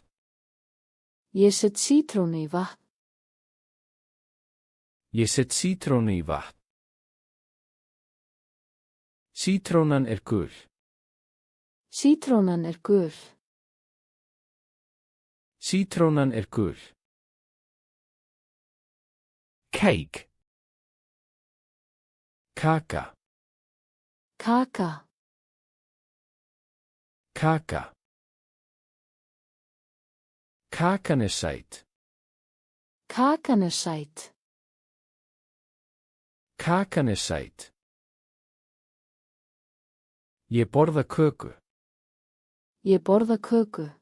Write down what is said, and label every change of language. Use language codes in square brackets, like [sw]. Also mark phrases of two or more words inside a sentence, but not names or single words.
[is] Ég set sítrónu í vatn. Ég set sítrónu í vatn. Sítrónan er gul. Sítrónan er gul. Sítrónan er gul. [en] Cake. [is] Kaka. Kaka. Kaka. Kakan er sæt. Kakan er sæt. Kakan er sæt. Ég borða köku. Ég borða köku.